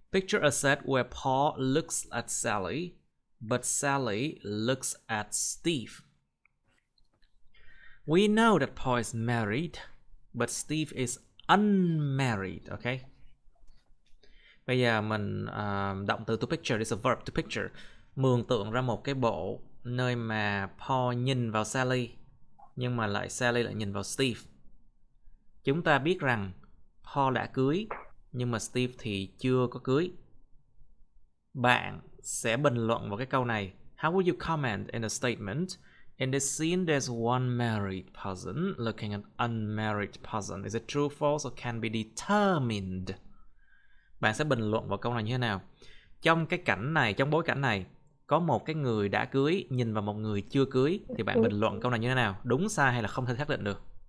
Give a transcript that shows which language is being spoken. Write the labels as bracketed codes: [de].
[en] Picture a set where Paul looks at Sally, but Sally looks at Steve. We know that Paul is married, but Steve is unmarried, okay? [vi] Bây giờ mình động từ [en] to picture is a verb to picture. [vi] Mường tượng ra một cái bộ nơi mà Paul nhìn vào Sally, nhưng mà lại Sally lại nhìn vào Steve. Chúng ta biết rằng Paul đã cưới, nhưng mà Steve thì chưa có cưới. Bạn sẽ bình luận vào cái câu này. [en] How would you comment in a statement? In this scene, there's one married person looking at unmarried person. Is it true, false, or can be determined? [vi] Bạn sẽ bình luận vào câu này như thế nào? Trong cái cảnh này, trong bối cảnh này, có một cái người đã cưới nhìn vào một người chưa cưới, thì bạn bình luận câu này như thế nào? Đúng, sai hay là không thể xác định được?